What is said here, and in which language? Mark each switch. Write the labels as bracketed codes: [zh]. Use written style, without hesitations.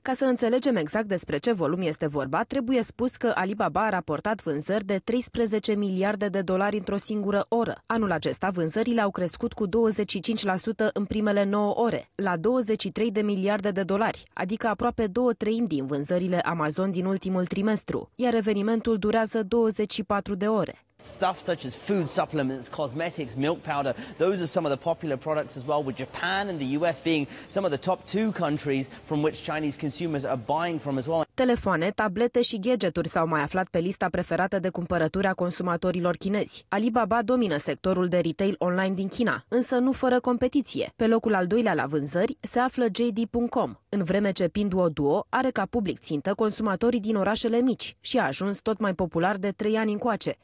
[ro] Ca să înțelegem exact despre ce volum este vorba, trebuie spus că Alibaba a raportat vânzări de 13 miliarde de dolari într-o singură oră. Anul acesta, vânzările au crescut cu 25% în primele 9 ore, la 23 de miliarde de dolari, adică aproape două treimi din vânzările Amazon din ultimul trimestru, iar evenimentul durează 24 de ore. [en] Stuff such as food supplements, cosmetics, milk powder, those are some of the popular products as well, with Japan and the US being some of the top two countries from which Chinese consumers are buying from as well. [ro] Telefoane, tablete și gadgeturi s-au mai aflat pe lista preferată de cumpărături a consumatorilor chinezi. Alibaba domină sectorul de retail online din China, însă nu fără competiție. Pe locul al doilea la vânzări se află JD.com, în vreme ce Pinduoduo are ca public țintă consumatorii din orașele mici și a ajuns tot mai popular de 3 ani încoace.